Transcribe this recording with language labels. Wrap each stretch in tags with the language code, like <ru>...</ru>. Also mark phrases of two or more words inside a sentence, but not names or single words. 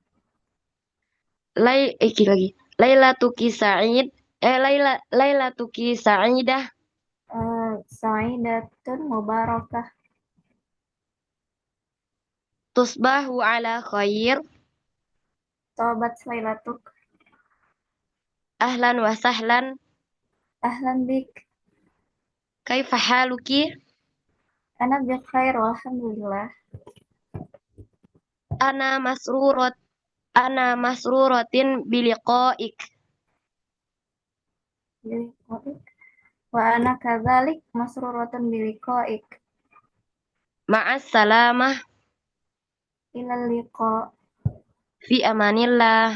<ar>Lagi. ليلتك سعيد. ليلتك سعيدة. سعيدة مباركة. تصبح على خير. طابت ليلتك. أهلا وسهلا. أهلا بك. كيف حالك? أنا بخير والحمد لله. أنا مسرورة بلقائك. Biliqaik. وأنا كذلك مسرورة بلقائك. مع السلامة. إلى اللقاء. في أمان الله.</ar>